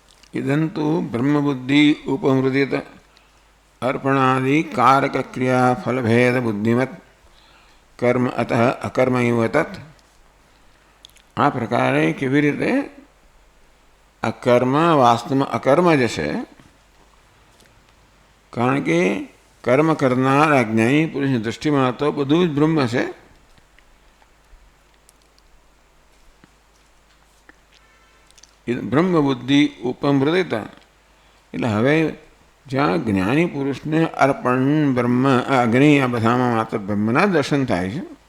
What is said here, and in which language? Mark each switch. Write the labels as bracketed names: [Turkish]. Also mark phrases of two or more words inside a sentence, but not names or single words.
[Sanskrit] इदंतु ब्रह्मबुद्धि उपमृदित अर्पणादि कारक क्रिया फलभेद बुद्धिमत कर्म अतः अकर्म तत्। [Gujarati] આ પ્રકારે કેવી રીતે અકર્મ વાસ્તવમાં અકર્મ જ છે, કારણ કે કર્મ કરનાર અજ્ઞાની પુરુષની દૃષ્ટિમાં તો બધું જ બ્રહ્મ છે. [Sanskrit] બ્રહ્મ બુદ્ધિ ઉપમૃદિતા [Gujarati] એટલે હવે જ્યાં જ્ઞાની પુરુષને અર્પણ બ્રહ્મ અગ્નિ આ બધામાં માત્ર બ્રહ્મના દર્શન થાય છે.